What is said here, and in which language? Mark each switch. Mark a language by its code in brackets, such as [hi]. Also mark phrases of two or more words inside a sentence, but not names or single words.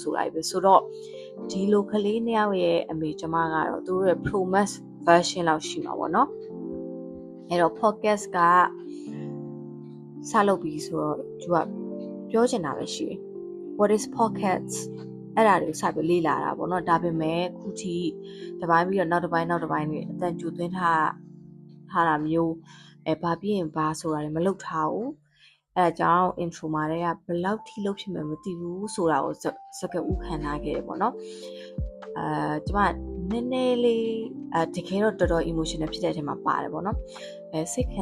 [my] ဆိုလိုက်ပဲဆိုတော့ဒီလိုကလေးနှစ်ယောက်ရဲ့အမေကျမကတော့သူတို့ရဲ့ [en] Pro Max version [my] လောက်ရှိမှာပေါ့နော်အဲ့တော့ podcast ကစလုပ်ပြီးဆိုတော့သူကပြောချင်တာပဲရှိတယ် [en] What is podcast [my] အဲ့ဒါတွေကိုစပြီးလေ့လာတာပေါ့နော်ဒါပေမဲ့ခုထိတစ်ပိုင်းပြီးတော့နောက်တစ်ပိုင်းနဲ့အတန်ကျူသွင်းထားတာမျိုး ဘာပြီးရင်ဘာဆိုတာလည်းမလုပ်ထားဘူးအဲ့ဒါကြောင့် intro မှာတည်းကဘယ်လောက်ထိလုပ်ဖြစ်မယ်မသိဘူးဆိုတာကိုစကားဥခံထားခဲ့တယ်ပေါ့နော်ကျမနည်းနည်းလေးတကယ်တော့တော်တော် emotional ဖြစ်တဲ့အချိန်မှာပါတယ်ပေါ့နော်စိတ်ခံ